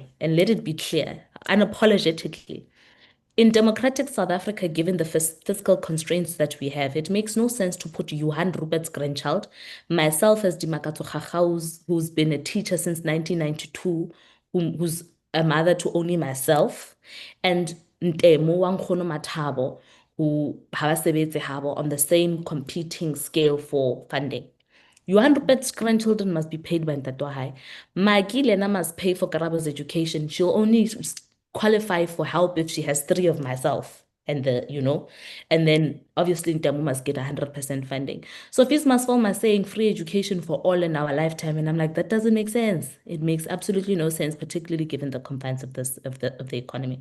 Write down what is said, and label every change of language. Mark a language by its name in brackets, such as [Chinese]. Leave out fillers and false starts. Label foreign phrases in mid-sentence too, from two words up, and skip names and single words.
[English] And let it be clear, unapologetically. In democratic South Africa, given the fiscal constraints that we have, it makes no sense to put Johan Rupert's grandchild, myself as Karabo Khakhau, who's been a teacher since 1992, who's a mother to only myself, and [Southern Sotho] Ntemo wa Nkgono Mathabo, [English] who [Southern Sotho] ha ba sebetse habo [English] on the same competing scale for funding. [Southern Sotho] Johan Rupert's grandchildren must be paid by Ntate wa hae. [English] Maggie Lena must pay for Karabo's education. She'll only qualify for help if she has three of myself and then obviously Ntamu must get 100% funding. So Fees Must Fall must saying free education for all in our lifetime. And I'm like, that doesn't make sense. It makes absolutely no sense, particularly given the confines of the economy.